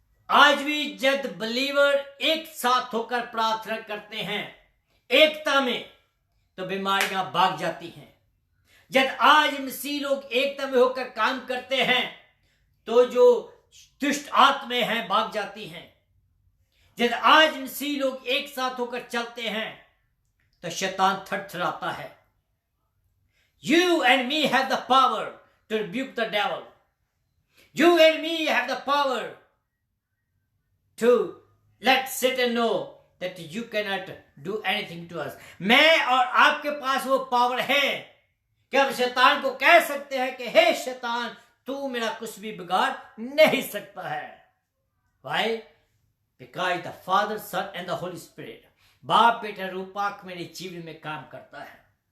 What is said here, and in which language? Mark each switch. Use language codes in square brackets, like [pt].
[hi] आज भी जब बिलीवर एक साथ होकर प्रार्थना करते हैं एकता में तो बीमारियां भाग जाती हैं। जब आज मसीह लोग एकता में होकर काम करते हैं तो जो दुष्ट आत्माएं हैं भाग जाती हैं। जब आज मसीह लोग एक साथ होकर चलते हैं तो शैतान थरथराता है। [en] You and me have the power to rebuke the devil. You and me have the power to let Satan know that you cannot do anything to us. [hi] मैं और आपके पास वो पावर है कि हम शैतान को कह सकते हैं कि हे शैतान तू मेरा कुछ भी बिगाड़ नहीं सकता है। [en] Why? Because the Father, Son and the Holy Spirit, [hi] बाप बेटा रूपाक मेरे जीवन में काम करता है।